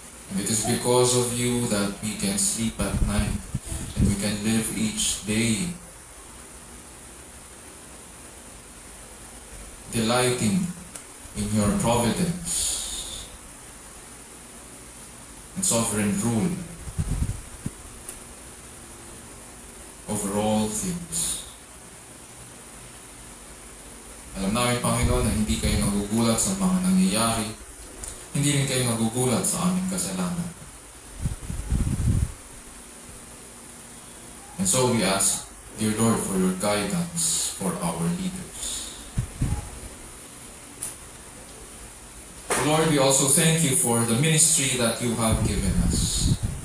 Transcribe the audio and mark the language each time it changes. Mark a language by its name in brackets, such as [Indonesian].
[English] And it is because of you that we can sleep at night and we can live each day delighting in your providence and sovereign rule over all things. [Filipino] Alam namin, Panginoon, na hindi kayo nagugulat sa mga nangyayari, hindi rin kayo nagugulat sa aming kasalanan. [English] And so we ask, dear Lord, for your guidance for our leaders. Lord, we also thank you for the ministry that you have given us.